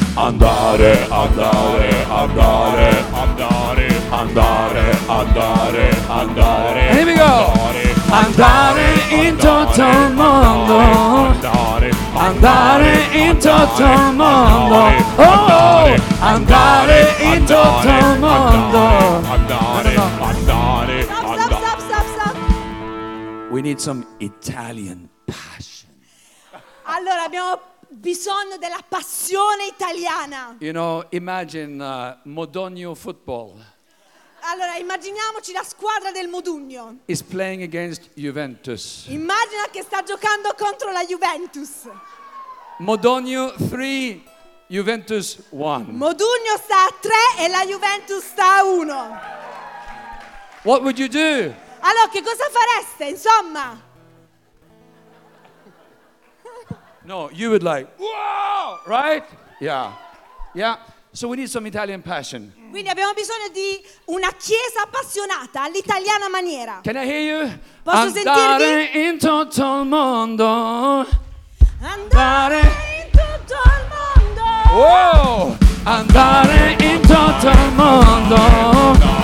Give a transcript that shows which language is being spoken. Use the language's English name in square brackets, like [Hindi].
[Italian] Andare, andare, andare, andare, andare, andare, andare. [English] And here we go. [Italian] Andare in tutto il mondo. Andare in tutto il mondo. Oh, andare in tutto il mondo. Andare, andare. [English] Stop. We need some Italian passion. [Italian] Allora abbiamo bisogno della passione italiana. [English] You know, imagine Modugno football. [Italian] Allora immaginiamoci la squadra del Modugno. [English] Is playing against Juventus. [Italian] Immagina che sta giocando contro la Juventus. [English] Modugno 3, Juventus 1. [Italian] Modugno sta a 3 e la Juventus sta a 1. [English] What would you do? [Italian] Allora che cosa fareste, insomma? [English] No, you would like, wow, right? Yeah, yeah. So we need some Italian passion. [Italian] Quindi abbiamo bisogno di una chiesa appassionata all'italiana maniera. [English] Can I hear you? [Italian] Posso andare sentirvi? In tutto il mondo. Andare in tutto il mondo. Wow! Andare in tutto il mondo.